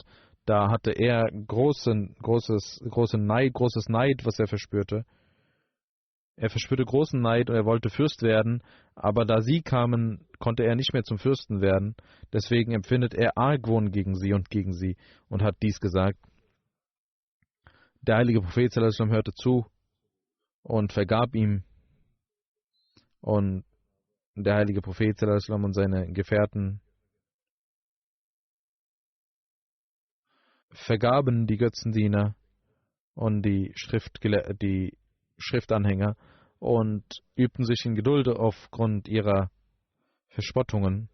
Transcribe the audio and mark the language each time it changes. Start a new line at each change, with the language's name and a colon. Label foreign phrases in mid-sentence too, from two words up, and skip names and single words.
German: Da hatte er großen Neid, was er verspürte. Er verspürte großen Neid und er wollte Fürst werden, aber da sie kamen, konnte er nicht mehr zum Fürsten werden. Deswegen empfindet er Argwohn gegen sie und hat dies gesagt. Der heilige Prophet
Arabic: صلى الله عليه وسلم
German: hörte zu und vergab ihm. Und der heilige Prophet
Arabic: صلى الله عليه وسلم
German: und seine Gefährten vergaben die Götzendiener und die Schriftanhänger und übten sich in Geduld aufgrund ihrer Verspottungen.